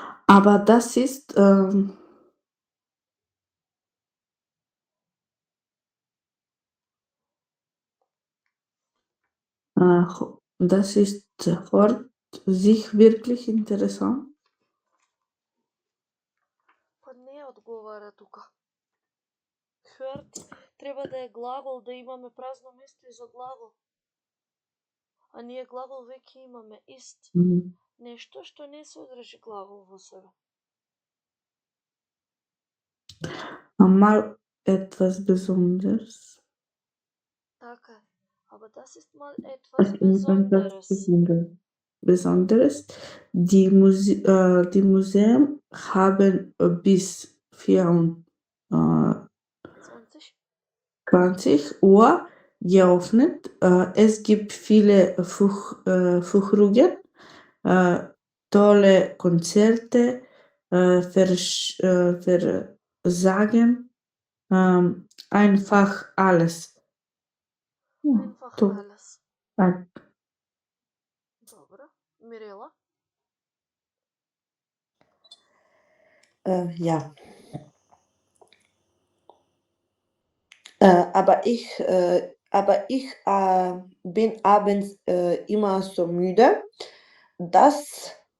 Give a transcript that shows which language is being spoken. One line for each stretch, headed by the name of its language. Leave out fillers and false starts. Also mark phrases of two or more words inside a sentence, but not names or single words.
German: Aber das ist, das ist hört sich wirklich interessant.
Macedonian: Па не одговара тука. Hört, треба да е глагол, да имаме празно место и за глагол. А ние глагол веќе имаме ист. Mhm. Нешто што не содржи глагол во себе.
German: Mal etwas Besonderes.
Macedonian: Така е.
German: Aber das ist mal etwas Besonderes. Besonderes. Die Museen haben bis 24 20. Uhr geöffnet. Es gibt viele Führungen, tolle Konzerte, Versagen, einfach alles. Einfach
Macedonian: To.
German: alles.
Macedonian: Tak. Добро. Мирела?
German: Ja. Aber ich bin abends immer so müde, dass